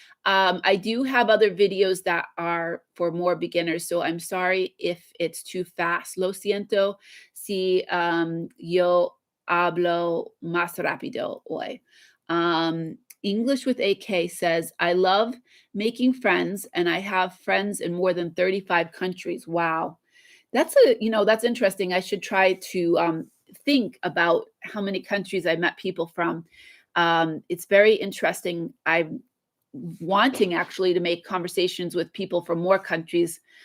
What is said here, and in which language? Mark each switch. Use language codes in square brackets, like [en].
[en] I do have other videos that are for more beginners, so I'm sorry if it's too fast. [es] Lo siento si yo hablo más rápido hoy. [en] English with AK says, I love making friends, and I have friends in more than 35 countries. Wow. That's interesting. I should try to think about how many countries I met people from. It's very interesting. I'm wanting actually to make conversations with people from more countries.